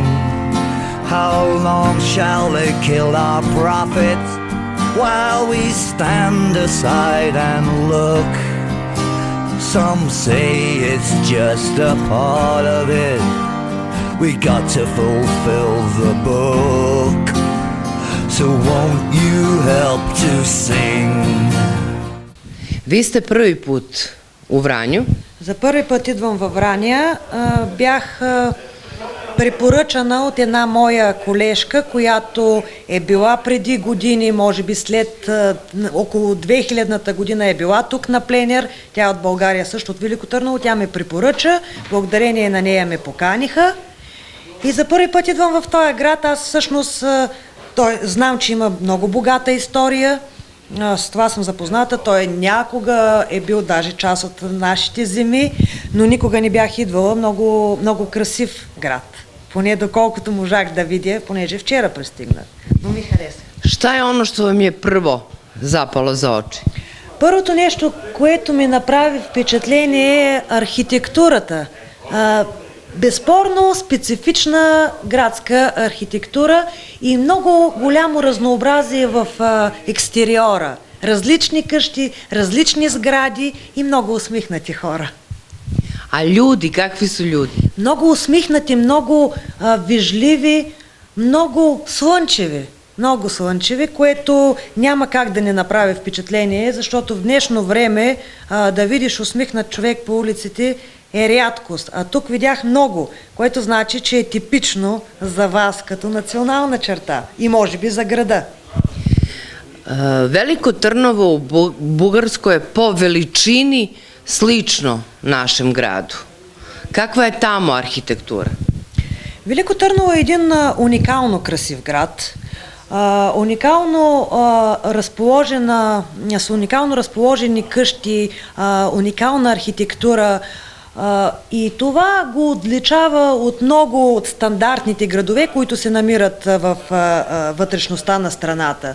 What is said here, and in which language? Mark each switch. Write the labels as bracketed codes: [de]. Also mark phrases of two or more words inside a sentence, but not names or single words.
[en] How long shall they kill our prophets while we stand aside and look? Some say it's just a part of it. We got to fulfill the book. So won't you help to sing? [sr] Vi ste prvi put u Vranju. [bg] За първи път идвам във Враня. Бях препоръчана от една моя колежка, която е била преди години, може би след около 2000-та година е била тук на пленер. Тя е от България, също от Велико Търново. Тя ме препоръча. Благодарение на нея ме поканиха. И за първи път идвам в този град. Аз всъщност знам, че има много богата история. С това съм запозната. Той някога е бил даже част от нашите земи, но никога не бях идвала. Много, много красив град. Поне доколкото можах да видя, понеже вчера пристигнах. Но ми хареса. [sr] Šta je ono što vam je prvo zapalo za oči? [bg] Първото нещо, което ми направи впечатление е архитектурата. Безспорно специфична градска архитектура и много голямо разнообразие в екстериора. Различни къщи, различни сгради и много усмихнати хора. [sr] A ljudi, kakvi su ljudi? [bg] Много усмихнати, много вежливи, много слънчеви. много слънчеви, което няма как да не направи впечатление, защото в днешно време да видиш усмихнат човек по улиците е рядкост. А тук видях много, което значи, че е типично за вас като национална черта и може би за града. [sr] Veliko Trnovo u Bugarskoj je po veličini slično našem gradu. Kakva je tamo arhitektura? [bg] Велико Търново е един уникално красив град, уникално разположени къщи, уникална архитектура, и това го отличава от много от стандартните градове, които се намират в вътрешността на страната.